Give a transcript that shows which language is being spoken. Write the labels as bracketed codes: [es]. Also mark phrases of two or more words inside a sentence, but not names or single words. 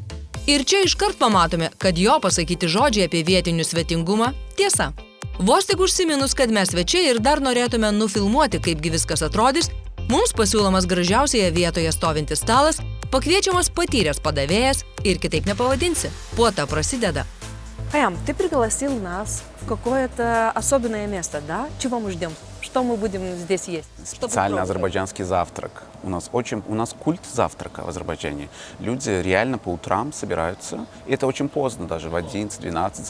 [lt] Ir čia iškart pamatome, kad jo pasakyti žodžiai apie vietinių svetingumą tiesa. Vos tik užsiminus, kad mes svečiai ir dar norėtume nufilmuoti, kaipgi viskas atrodys, mums pasiūlomas gražiausioje vietoje stovintis stalas, pakviečiamas patyręs padavėjas ir kitaip nepavadinsi. Puota prasideda. [ru] Khayam, ты пригласил нас в какое-то особенное место, да? Чего мы ждем? Что мы будем здесь есть? Специальный азербайджанский завтрак. У нас культ завтрака в Азербайджане. Люди реально по утрам собираются. И это очень поздно, даже в 11-12.